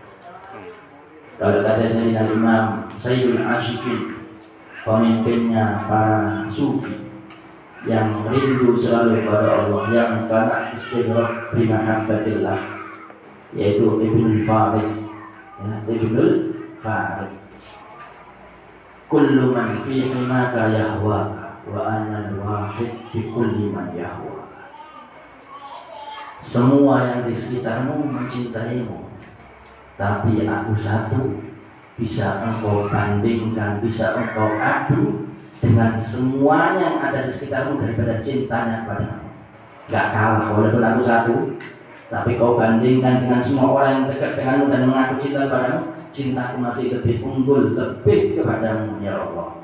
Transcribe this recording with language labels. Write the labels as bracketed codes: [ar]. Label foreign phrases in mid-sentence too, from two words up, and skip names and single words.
[id] Kalau kata Sayyidina Imam Sayyidul Asyikin, pemimpinnya para sufi yang rindu selalu kepada Allah, yang [ar] فناء استدراك بمحبة الله, [id] yaitu Ibnul Farid, ya, Ibnul Farid. [ar] كل من في حماك يهواك وأنا الواحد بكل من يهواك. [id] Semua yang di sekitarmu mencintaimu, tapi aku satu bisa engkau bandingkan, bisa engkau adu dengan semuanya yang ada di sekitarmu daripada cintanya padamu. Gak kalah, walaupun aku satu, tapi kau bandingkan dengan semua orang yang dekat denganmu dan mengaku cinta padamu, cintaku masih lebih unggul, lebih kepadamu ya Allah.